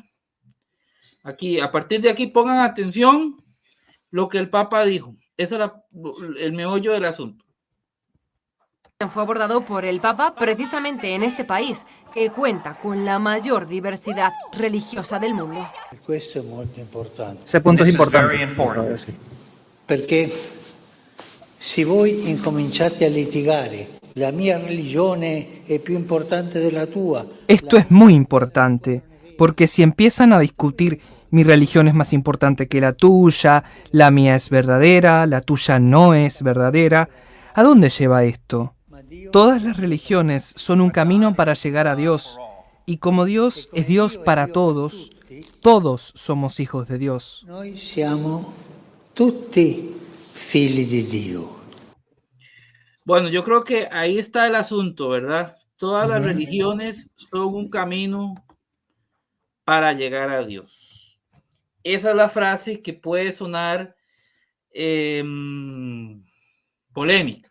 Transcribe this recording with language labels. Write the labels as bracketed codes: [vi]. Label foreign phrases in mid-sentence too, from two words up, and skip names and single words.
[es] Aquí, a partir de aquí, pongan atención lo que el Papa dijo. Ese era el meollo del asunto. Fue abordado por el Papa precisamente en este país, que cuenta con la mayor diversidad religiosa del mundo. [it] Questo è molto importante. [es] Ese punto es [en] This is [es] importante. [en] very important. [es] Sí. [it] Perché se voi incominciate a litigare, la mia religione è più importante della tua. [es] Esto es muy importante, porque si empiezan a discutir mi religión es más importante que la tuya, la mía es verdadera, la tuya no es verdadera, ¿a dónde lleva esto? Todas las religiones son un camino para llegar a Dios, y como Dios es Dios para todos, todos somos hijos de Dios. [it] Noi siamo tutti figli di Dio. [es] Bueno, yo creo que ahí está el asunto, ¿verdad? Todas las religiones son un camino para llegar a Dios. Esa es la frase que puede sonar polémica.